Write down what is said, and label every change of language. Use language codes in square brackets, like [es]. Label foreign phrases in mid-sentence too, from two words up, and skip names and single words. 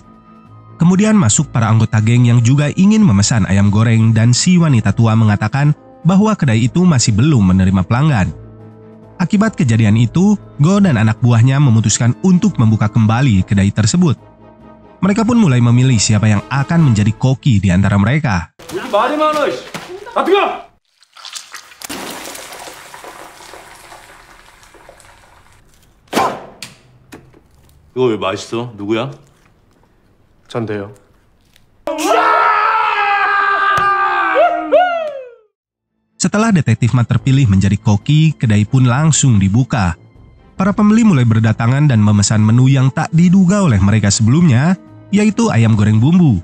[id] Kemudian masuk para anggota geng yang juga ingin memesan ayam goreng dan si wanita tua mengatakan bahwa kedai itu masih belum menerima pelanggan. Akibat kejadian itu, Go dan anak buahnya memutuskan untuk membuka kembali kedai tersebut. Mereka pun mulai memilih siapa yang akan menjadi koki di antara mereka. [ko] 말이 많아. 다 뜨거. 이거 왜 맛있어? 누구야? 전데요. [id] Setelah detektif Ma terpilih menjadi koki, kedai pun langsung dibuka. Para pembeli mulai berdatangan dan memesan menu yang tak diduga oleh mereka sebelumnya, yaitu ayam goreng bumbu.